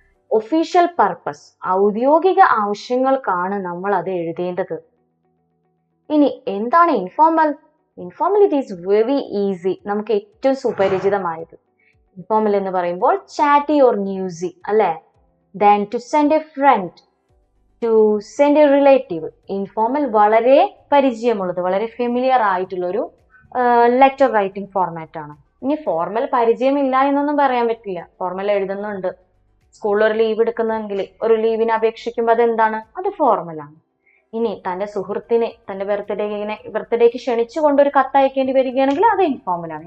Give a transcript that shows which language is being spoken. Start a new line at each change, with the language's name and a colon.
Malayalam: Official purpose, ഔദ്യോഗിക ആവശ്യങ്ങൾക്കാണ് നമ്മൾ അത് എഴുതേണ്ടത്. ഇനി എന്താണ് informal? Informal
English: it is very easy,
Malayalam: നമുക്ക് ഏറ്റവും സുപരിചിതമായത്. ഇൻഫോർമൽ എന്ന് പറയുമ്പോൾ ചാറ്റി ഓർ ന്യൂസി അല്ലേ?
English: Then to send a friend, to send a relative.
Malayalam: Informal വളരെ പരിചയമുള്ളത്, വളരെ ഫെമിലിയർ ആയിട്ടുള്ളൊരു ലെറ്റർ റൈറ്റിംഗ് ഫോർമാറ്റ് ആണ്. ഇനി ഫോർമൽ പരിചയമില്ല എന്നൊന്നും പറയാൻ പറ്റില്ല. ഫോർമൽ എഴുതുന്നുണ്ട്, സ്കൂളിൽ ഒരു ലീവ് എടുക്കുന്നെങ്കിൽ ഒരു ലീവിന് അപേക്ഷിക്കുമ്പോൾ അതെന്താണ്? അത് ഫോർമലാണ്. ഇനി തൻ്റെ സുഹൃത്തിനെ തൻ്റെ ബർത്ത്ഡേക്ക് ക്ഷണിച്ചുകൊണ്ട് ഒരു കത്ത് അയക്കേണ്ടി വരികയാണെങ്കിൽ അത് ഇൻഫോർമലാണ്.